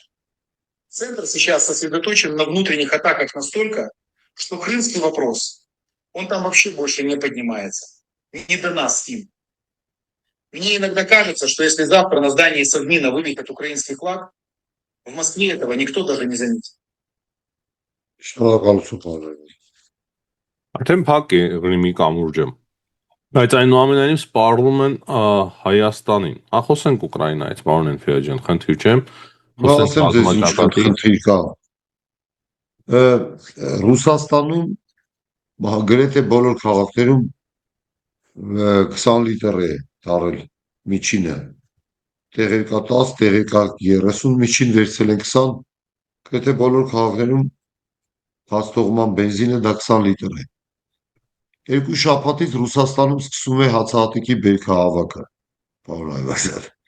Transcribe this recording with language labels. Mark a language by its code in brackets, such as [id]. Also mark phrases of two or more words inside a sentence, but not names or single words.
[ru] Центр сейчас сосредоточен на внутренних атаках настолько, что крымский вопрос, он там вообще больше не поднимается. Не до нас с ним. Мне иногда кажется, что если завтра на здании Совмина вывесят украинский флаг, в Москве этого никто даже не заметит. [hy] Շնորհակալություն պարոն։ Արդեն փակ է Ղրիմի կամուրջը։ Բայց այնուամենայնիվ սպառնում են Հայաստանին։ Խոսենք Ուկրաինայից, պարոն Էնֆիաջյան, խնդիր չէ։ Խոսենք Ասեմ ձեզ ինչ ռազմաճակատի։ խնդիր կա։ Ռուսաստանում գրեթե բոլոր քաղաքներում 20 լիտր է դարել միջինը։ Տեղեր կա 10, տեղեր կա 30, միջին վերցել են 20, գրեթե բոլոր քաղաքներում հացթողման բենզինը դա 20 լիտր է։ Երկու շաբաթից Ռուսաստանում սկսում է հացահատիկի բերքահավաքը, պարոն Այվազյան։